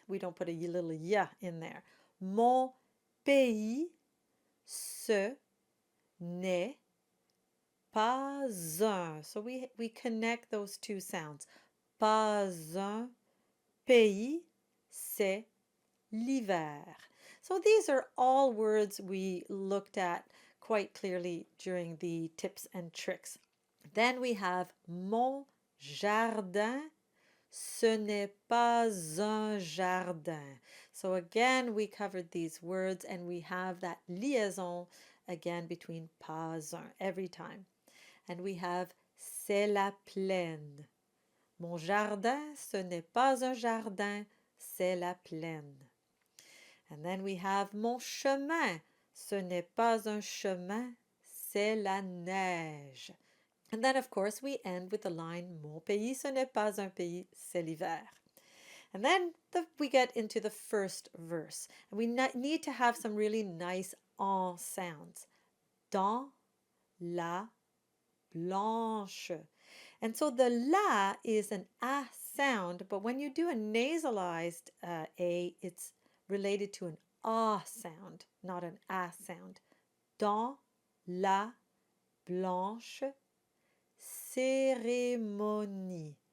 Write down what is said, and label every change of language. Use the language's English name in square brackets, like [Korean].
[English] We don't put a little ya in there. [French] Mon pays, ce n'est pas un. [English] So we connect those two sounds. [French] Pas un pays, c'est l'hiver. [English] So these are all words we looked at quite clearly during the tips and tricks. Then we have [French] mon jardin, ce n'est pas un jardin. [English] So again, we covered these words and we have that liaison again between pas un every time. And we have [French] c'est la plaine. Mon jardin, ce n'est pas un jardin, c'est la plaine. [English] And then we have [French] mon chemin. Ce n'est pas un chemin, c'est la neige. [English] And then, of course, we end with the line [French] Mon pays, ce n'est pas un pays, c'est l'hiver. [English] And then we get into the first verse. And we need to have some really nice en sounds. Dans la blanche. And so the la is an a sound, but when you do a nasalized a, it's related to an a sound, not an a sound. [French] Dans la blanche cérémonie.